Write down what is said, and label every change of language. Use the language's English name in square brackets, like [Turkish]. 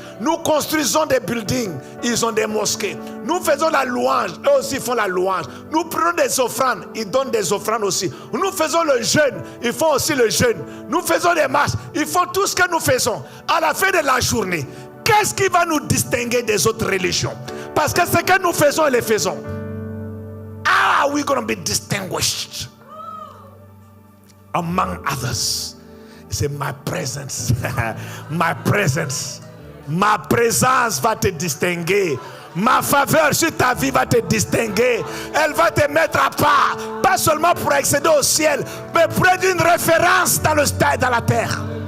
[French] Nous construisons des buildings, ils ont des mosquées. Nous faisons la louange, eux aussi font la louange. Nous prenons des offrandes, ils donnent des offrandes aussi. Nous faisons le jeûne, ils font aussi le jeûne. Nous faisons des marches, ils font tout ce que nous faisons. À la fin de la journée, qu'est-ce qui va nous distinguer des autres religions? Parce que ce que nous faisons, les faisons. [English] How are we going to be distinguished among others? [French] C'est [English] my presence. My presence. [French] Ma présence va te distinguer. Ma faveur sur ta vie va te distinguer. Elle va te mettre à part. Pas seulement pour accéder au ciel, mais pour être une référence dans le stade, dans la terre.